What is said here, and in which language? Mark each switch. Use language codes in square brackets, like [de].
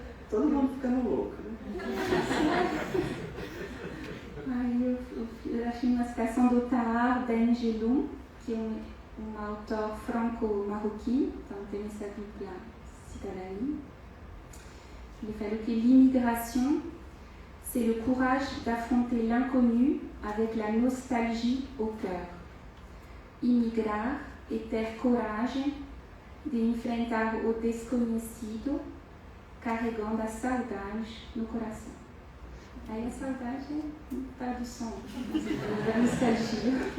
[pt] Todo mundo ficando louco, né? Eu achei uma citação do Tahar Ben Jelloun, que é um autor franco-marroquino, então tem essa dupla cidadania. Ele falou que [fr] l'immigration, c'est le courage d'affronter l'inconnu avec la nostalgie au cœur. [pt] Immigrar é ter coragem de enfrentar o desconhecido carregando a saudade no coração. Aí a saudade é tradução da nostalgia.